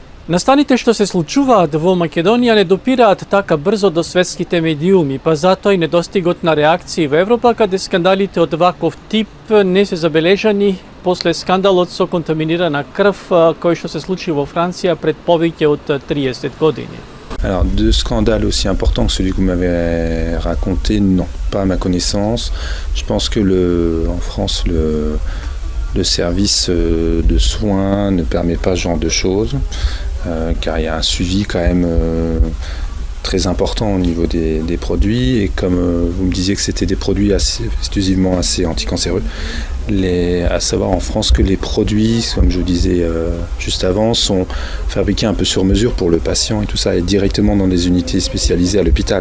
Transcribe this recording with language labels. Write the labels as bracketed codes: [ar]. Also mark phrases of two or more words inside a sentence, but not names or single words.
[mk] Настаните што се случуваат во Македонија не допираат така брзо до светските медиуми, па затоа и недостигот на реакции во Европа, каде скандалите од ваков тип не се забележани после скандалот со контаминирана крв, кој што се случи во Франција пред повеќе од 30 години. [fr] Alors, deux scandales aussi importants que celui que vous m'avez raconté, non, pas à ma connaissance. Je pense que en France, le service de soins ne permet pas ce genre de choses, car il y a un suivi quand même très important au niveau des produits, et comme vous me disiez que c'était des produits exclusivement assez anticancéreux, à savoir en France que les produits, comme je vous disais juste avant, sont fabriqués un peu sur mesure pour le patient et tout ça, et directement dans des unités spécialisées à l'hôpital.